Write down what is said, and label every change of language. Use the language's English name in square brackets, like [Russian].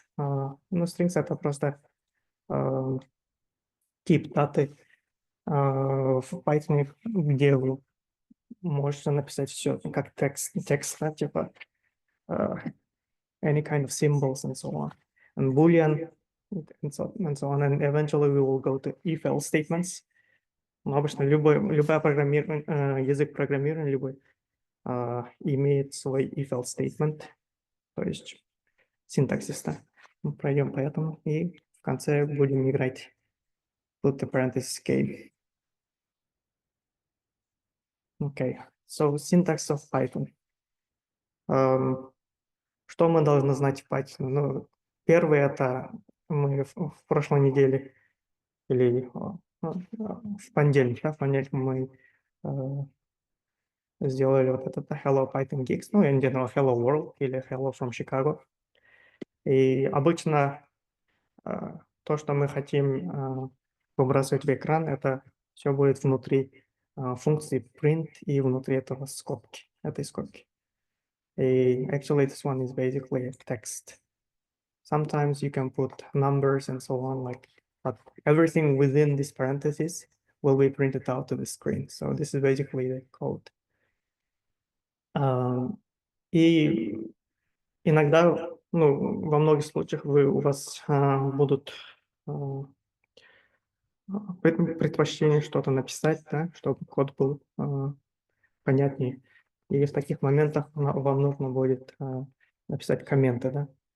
[Russian] Ну, strings — это просто тип даты в Python, где вы можете написать все как текст, да, типа [English] any kind of symbols and so on, and Boolean and so on, and eventually we will go to if-else statements. [Russian] Но обычно язык программирования любой имеет свой if-else statement, то есть синтаксис, да. Мы пройдем по этому и в конце будем играть [English] put the parentheses game. Okay, so syntax of Python. [Russian] Что мы должны знать в Python? Ну, первый — это мы в прошлой неделе или в понедельник, да, в понедельник мы сделали вот этот Hello Python Gigs, ну, я не знаю, Hello World или Hello from Chicago. И обычно то, что мы хотим выбрасывать в экран, это все будет внутри функции print и внутри этого этой скобки. [English] Actually, this one is basically a text. Sometimes you can put numbers and so on, but everything within this parenthesis will be printed out to the screen. So this is basically the code. [Russian] И иногда, ну, во многих случаях у вас будут предпочтение что-то написать, да, чтобы код был понятнее. И в таких моментах вам нужно будет написать комменты, да.